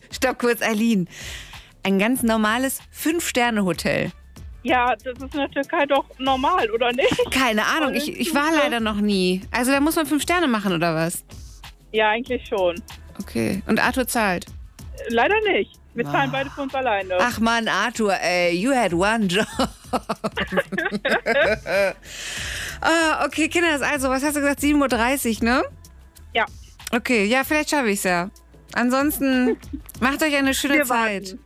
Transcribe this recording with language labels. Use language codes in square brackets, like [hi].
[de] Stopp kurz, Aline. Ein ganz normales 5-Sterne-Hotel. Ja, das ist in der Türkei doch normal, oder nicht? Keine Ahnung, ich war leider noch nie. Also da muss man 5 Sterne machen, oder was? Ja, eigentlich schon. Okay, und Arthur zahlt? Leider nicht. Wir zahlen beide für uns alleine. Ach man, [en] Arthur, ey, you had one job. [de] Oh, okay, Kinder, also, was hast du gesagt? 7.30 Uhr, ne? Ja. Okay, ja, vielleicht schaffe ich es ja. Ansonsten, macht euch eine schöne Zeit.